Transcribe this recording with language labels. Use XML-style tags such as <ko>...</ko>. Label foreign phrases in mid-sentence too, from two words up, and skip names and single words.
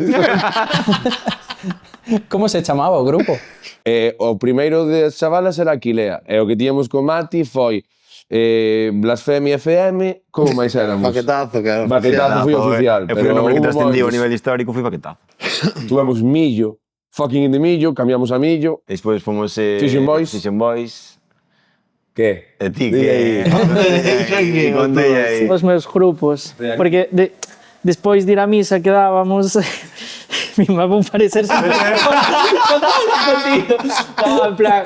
<gl>Como se chamaba o grupo? O primeiro das chavalas era Aquilea, e o que tíamos con Mati foi Blasfemia FM, como máis éramos? Paquetazo, que era Paquetazo foi oficial. Eu fui o nombre que trascendido a nivel histórico, foi Paquetazo. Tuvemos Millo, Fucking in the Millo, cambiamos a Millo. E despois fomos... Fishing Boys. Fishing Boys. Que? E ti, Di aí. que... Contei aí. Os meus grupos. Porque despois de ir á misa quedábamos...</gl> <es>Mi mamá va a parecer súper... No, en plan...</es>